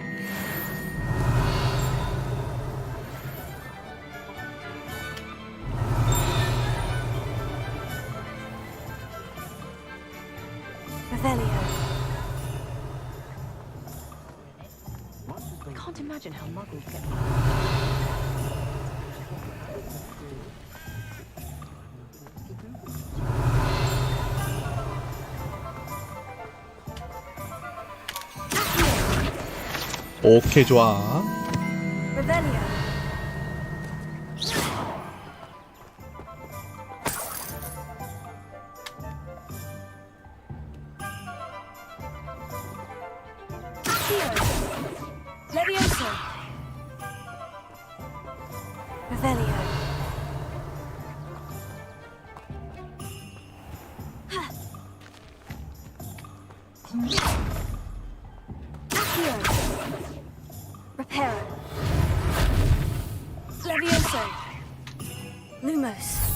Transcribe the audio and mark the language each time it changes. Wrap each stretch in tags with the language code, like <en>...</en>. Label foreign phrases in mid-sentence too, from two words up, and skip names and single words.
<ko>Revelio.</ko> <en>I can't imagine how muggles get.</en> <ko>오케이, 좋아. Revelio. Levioso. Revelio. Accio. Reparo. Levioso. Lumos.</ko>